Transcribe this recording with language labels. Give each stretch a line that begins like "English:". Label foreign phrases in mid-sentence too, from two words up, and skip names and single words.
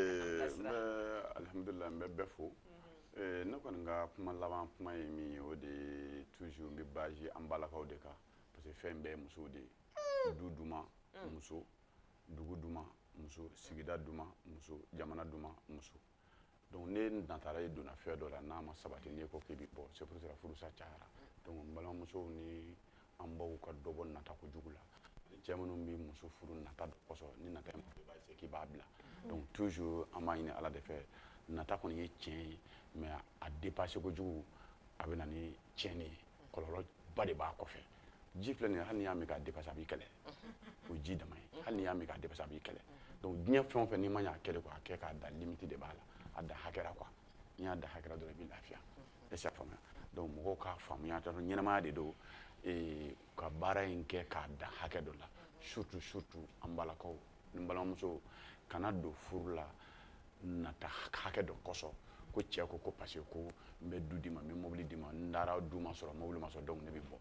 Bambara: ok n bɛ alhamdulilah n bɛ bɛɛ fo ne kɔni ka kuma laban kuma ye min ye o de ye toujours n bɛ base an balakaw de kan parce que fɛn bɛɛ ye musow de ye du duma muso dugu duma muso sigida duma muso jamana duma muso donc ne natara ye donna fɛn dɔ la n'a ma sabati n'i ko k'i bɛ bɔ
French: c'est pour ça
Bambara: furusa cayara donc n balimamusow ni an baw ka dɔ bɔ nata kojugu la cɛ minnu bɛ muso furu nata dɔ kɔsɔn ni nata in b'a essayer k'i b'a bila donc toujours an b'a ɲini ala de fɛ nata kɔni ye tiɲɛ ye mais a dépassé kojugu a bɛ na ni tiɲɛni ye kɔlɔlɔba de b'a kɔfɛ ji filɛ nin ye hali n'i y'a min k'a dépassé a b'i kɛlɛ o ji dama ye hali n'i y'a min k'a dépassé a b'i kɛlɛ donc diɲɛ fɛn o fɛn n'i ma ɲɛ a kɛlɛ kɔ a kɛ k'a da limite de b'a la a da hakɛ la quoi n'i y'a da hakɛ la dɔrɔn i bɛ lafiya
French: est-ce que
Bambara: a faamuya donc mɔgɔw k'a faamuya dɔrɔn ɲɛnamaya de don ka baara in kɛ k'a da hakɛ dɔ la surtout an balakaw ni balimamusow kana don furu la nata hakɛ dɔ kɔsɔn ko cɛ ko
French: parce que
Bambara: ko n bɛ du di ma n bɛ mobili di ma n taara du ma sɔrɔ mobili ma sɔrɔ donc ne bɛ bɔ